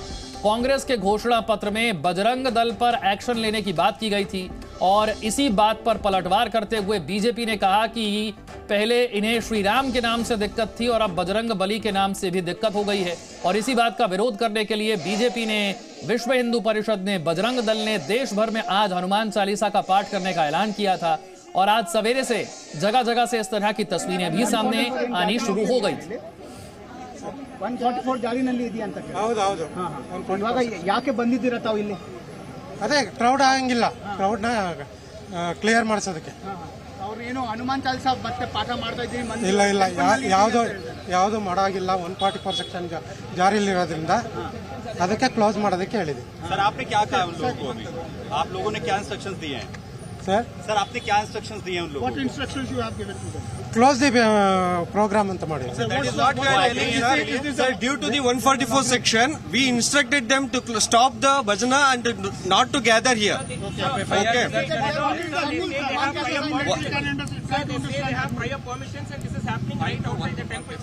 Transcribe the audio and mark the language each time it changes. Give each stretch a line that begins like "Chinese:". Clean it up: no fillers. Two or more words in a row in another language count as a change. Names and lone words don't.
Hindi: कांग्रेस के घोषणा पत्र में बजरंग दल पर एक्शन लेने की बात की गई थी और इसी बात पर पलटवार करते हुए बीजेपी ने कहा कि पहले इन्हें श्री राम के नाम से दिक्कत थी और अब बजरंग बली के नाम से भी दिक्कत हो गई है। और इसी बात का विरोध करने के लिए बीजेपी ने, विश्व हिंदू परिषद ने, बजरंग दल ने देश भर में आज हनुमान चालीसा का पाठ करने का ऐलान किया था और आज सवेरे से जगह जगह से इस तरह की तस्वीरें भी सामने आनी शुरू हो गई थी।
Kannada: 144 ಜಾರಿನಲ್ಲಿ ಇದೆಯಂತ. ಹೌದು ಹೌದು. ಇವಾಗ ಯಾಕೆ ಬಂದಿದ್ದೀರಾ ತಾವು ಇಲ್ಲಿ? ಅದೇ ಕ್ರೌಡ್ ಆಗಂಗಿಲ್ಲ, ಕ್ರೌಡ್ ನ ಕ್ಲಿಯರ್ ಮಾಡಿಸೋದಕ್ಕೆ. ಅವ್ರು ಏನು ಹನುಮಾನ್ ಚಾಲಿಸಾ ಮತ್ತೆ ಪಾಠ ಮಾಡ್ತಾ ಇದ್ದೀರಿ? ಇಲ್ಲ ಇಲ್ಲ, ಯಾವುದು ಮಾಡಾಗಿಲ್ಲ. 144 ಸೆಕ್ಷನ್ ಜಾರಿಯಲ್ಲಿರೋದ್ರಿಂದ ಅದಕ್ಕೆ ಕ್ಲೋಸ್ ಮಾಡೋದಕ್ಕೆ ಹೇಳಿದೆ.
Hindi: सर आपने क्या कहा उन लोगों को? अभी आप लोगों ने क्या इंस्ट्रक्शंस दिए हैं? सर आपने क्या इंस्ट्रक्शंस दिए हैं उन लोगों को?
English: What instructions you have given to them? close the program
Kannada: ಅಂತ ಮಾಡಿ.
English: Sir, due to the 144 section, we instructed them to stop the bhajana and not to gather here. Okay. They have prior permissions and this is happening right outside the temple.